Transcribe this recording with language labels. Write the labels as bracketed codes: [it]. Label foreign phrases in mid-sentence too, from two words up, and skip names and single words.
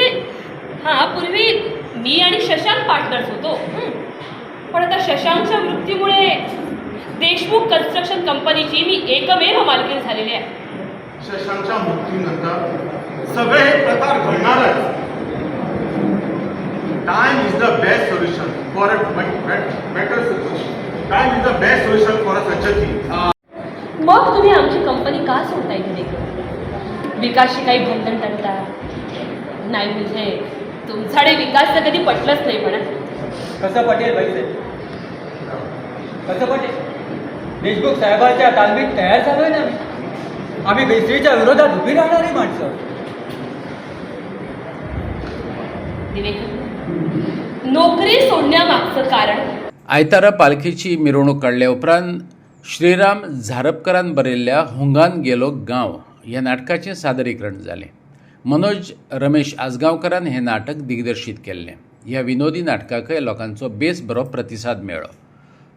[mr] हा, पूर्वी मी आणि शशांक पार्टनर्स होतो, पण आता शशांकच्या मृत्यूमुळे देशमुख कन्स्ट्रक्शन कंपनीची मी एकमेव मालकीण झालेली आहे। शशांकच्या मृत्यूनंतर सगळे हे प्रकार घडणार आहे। [en] time is the best solution for a better situation. time is the best solution for a such a thing. [mr] मग तुम्ही आमची कंपनी का सोडताय घरी? विकासशी काही भांडण टाकता? नाही म्हणजे तुमच्याकडे विकासचं कधी पटलंच नाही। पण कसं पटेल पैसे? कसं पटेल? देशमुख साहेबांच्या तालमीत तयार झालोय ना आम्ही बेसरीच्या विरोधात उभी राहणारी माणसं। नोकरी सोडण्यामागचं कारण? [kok] आयतारा पालखीची मिरवणूक काढल्या उपरांत श्रीराम झारपकरान बरयल्ल्या होंगान गेलो गांव ह्या नाटकाचें सादरीकरण जालें। मनोज रमेश आजगांवकरान हें नाटक दिग्दर्शीत केल्लें। ह्या विनोदी नाटकाकय लोकांचो बेस बरो प्रतिसाद मेळ्ळो।